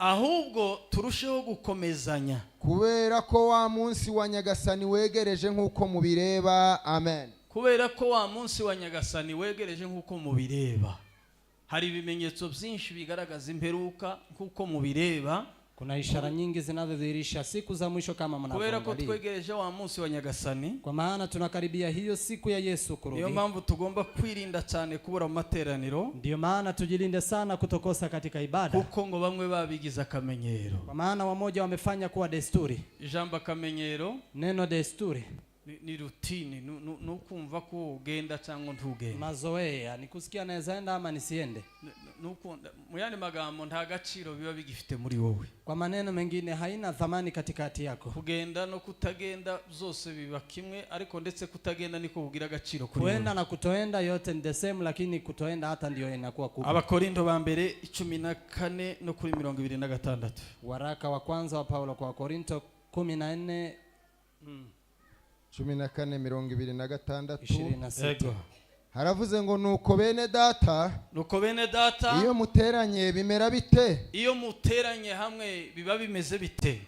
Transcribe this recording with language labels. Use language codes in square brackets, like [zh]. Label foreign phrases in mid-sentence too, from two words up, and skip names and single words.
[rw] ahubwo turusheho gukomezanya kubera ko wa munsi wa Nyagasani wegereje nk'uko mubireba. Amen. kubera ko wa munsi wa Nyagasani wegereje nk'uko mubireba. Hari ibimenyetso byinshi bigaragaza imperuka nk'uko mubireba. [sw] Kuna ishara nyingi zinazodhihirisha siku za mwisho kama mnavyoangalia. [rw] Kubera ko twegereje wa munsi wa Nyagasani, [sw] kwa maana tunakaribia hiyo siku ya Yesu kurudi. [rw] Niyo mpamvu tugomba kwirinda cyane kubura mu materaniro. [sw] Ndio maana tujilinde sana kutokosa katika ibada. [rw] Kuko ngo bamwe babigiza akamenyero. [sw] Kwa maana wamoja wamefanya kuwa desturi. [rw] Ijambo akamenyero, [sw] neno desturi [rw] ni routine, nukumva ko ugenda cyangwa ntugenda. [sw] Mazoea ni kusikia naweza enda ama nisiende. [rw] Nukunda muyane magambo nta gaciro biba bigifite muri wowe. [sw] Kwa maneno mengine haina thamani katikati yako. [rw] Kugenda no kutagenda zose biba kimwe, ariko ndetse kutagenda niko kugira agaciro kuri wowe. [sw] Kuenda na kutoenda yote ni [en] the same, [sw] lakini kutoenda hata ndio inakuwa kubwa. [rw] Abakorinto ba mbere 14 no kuri 26. [sw] Waraka wa kwanza wa Paulo kwa Korinto 14 14:26. [rw] Haravuze ngo nuko bene data, iyo muteranye bimera bite? Iyo muteranye hamwe biba bimeze bite?